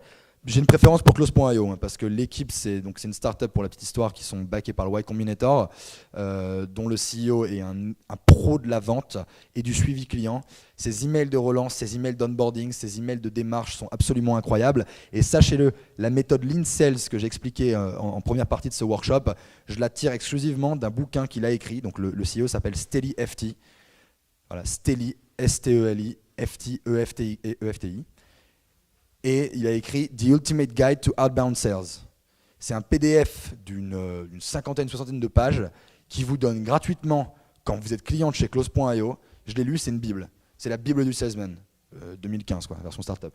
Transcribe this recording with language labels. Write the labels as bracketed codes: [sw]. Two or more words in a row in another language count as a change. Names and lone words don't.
[fr] J'ai une préférence pour Close.io parce que l'équipe, c'est une startup pour la petite histoire qui sont backés par le Y Combinator, dont le CEO est un pro de la vente et du suivi client. Ces emails de relance, ces emails d'onboarding, ces emails de démarche sont absolument incroyables. Et sachez-le, la méthode Lean Sales que j'ai expliquée en première partie de ce workshop, je la tire exclusivement d'un bouquin qu'il a écrit. Donc le CEO s'appelle Steli FT. Voilà, Steli, S-T-E-L-I, F-T, E-F-T-I et E-F-T-I. Et il a écrit The Ultimate Guide to Outbound Sales. C'est un PDF d'une cinquantaine, soixantaine de pages qui vous donne gratuitement, quand vous êtes client de chez Close.io, je l'ai lu, c'est une bible. C'est la bible du salesman, 2015, version startup.